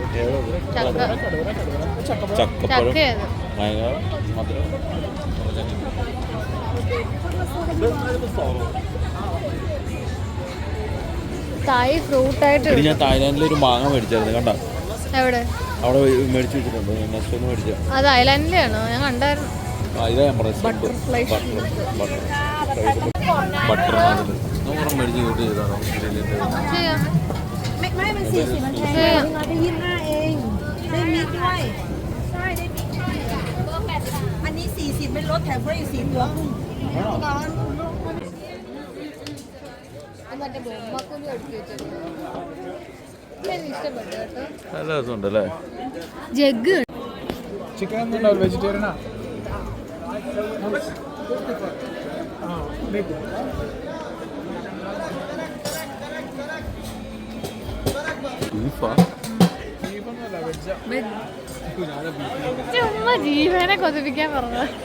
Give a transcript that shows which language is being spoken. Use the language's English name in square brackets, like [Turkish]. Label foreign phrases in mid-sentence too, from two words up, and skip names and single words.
[Malayalam] ചക്ക ഏത്? തായ് ഫ്രൂട്ടായിട്ട് ഞാൻ തായ്ലാൻഡിൽ ഒരു മാങ്ങ മേടിച്ചായിരുന്നു, കണ്ട? എവിടെ? അവിടെ മേടിച്ചു വെച്ചിട്ടുണ്ട്. നെക്സ്റ്റ് ഒന്ന് മേടിച്ച അത് ഐലാൻഡിലാണോ? ഞാൻ കണ്ടായിരുന്നു. ഇതാ ഞാൻ പറഞ്ഞത്, ബട്ടർ മേടിച്ച് യൂട്ട് ചെയ്താണോ? [Thai] ไม่มัน40มันแพงเราได้25เองได้มิดด้วยใช่ได้มิดด้วยอันนี้40ไม่ลดแถมฟรีอีก4ตัวกุ้ง [Malayalam] നല്ല രസമുണ്ടല്ലേ? ജഗ് ചിക്കൻ ഒന്നും ഉണ്ടാവില്ല, വെജിറ്റേറിയനാ? ചുമ്മാ ജീവനെ കൊതിപ്പിക്കാൻ പറഞ്ഞത്.